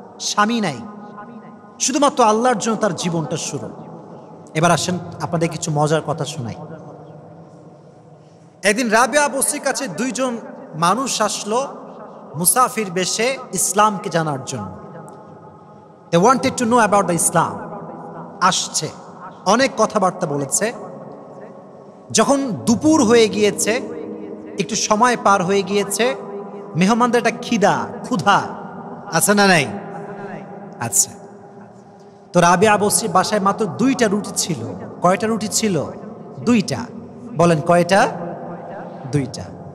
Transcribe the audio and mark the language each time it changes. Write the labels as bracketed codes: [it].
[bn] স্বামী নাই, শুধুমাত্র আল্লাহর জন্য তার জীবনটা শুরু। এবার আসেন আপনাদের কিছু মজার কথা শোনাই। একদিন রাবিয়া বসরির কাছে 2জন মানুষ আসলো মুসাফির বেশে ইসলামকে জানার জন্য। [en] They wanted to know about the Islam. [bn] আসছে, অনেক কথাবার্তা বলেছে। যখন দুপুর হয়ে গিয়েছে, একটু সময় পার হয়ে গিয়েছে, মেহমানদের একটা ক্ষুধা আছে না নাই? আচ্ছা, তো রাবিয়া বসরির বাসায় মাত্র 2টা রুটি ছিল। কয়টা রুটি ছিল? 2টা। বলেন কয়টা? 2টা।